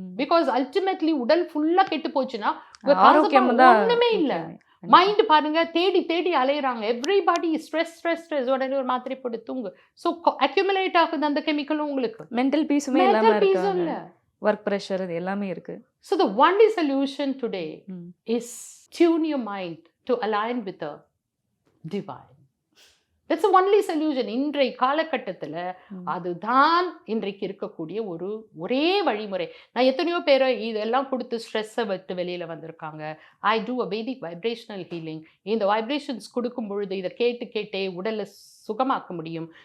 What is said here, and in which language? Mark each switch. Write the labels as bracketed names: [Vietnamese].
[Tamil] Because ultimately உடல் ஃபுல்லா கெட்டு போச்சுன்னா ஒண்ணுமே இல்ல. மைண்ட் பாருங்க, தேடி தேடி அலையறாங்க. எவ்ரிபடி ஸ்ட்ரெஸ் உடனே ஒரு மாத்திரை போட்டு தூங்கு. ஸோ அக்யூமுலேட் ஆகுது அந்த கெமிக்கலும். உங்களுக்கு மென்டல் பீஸுமே இல்ல, ஒர்க் ப்ரெஷர், இது எல்லாமே இருக்கு. [English] So the only solution today is tune your mind to align with the divine. That's the only solution. [Tamil] இன்றைய காலகட்டத்தில் அதுதான் இன்றைக்கு இருக்கக்கூடிய ஒரே வழிமுறை. நான் எத்தனையோ பேரை இதெல்லாம் கொடுத்து ஸ்ட்ரெஸ்ஸை விட்டு வெளியில் வந்திருக்காங்க. ஐ டூ அ வேதிக் வைப்ரேஷனல் ஹீலிங். இந்த வைப்ரேஷன்ஸ் கொடுக்கும் பொழுது இதை கேட்டே உடலை சுகமாக்க முடியும்.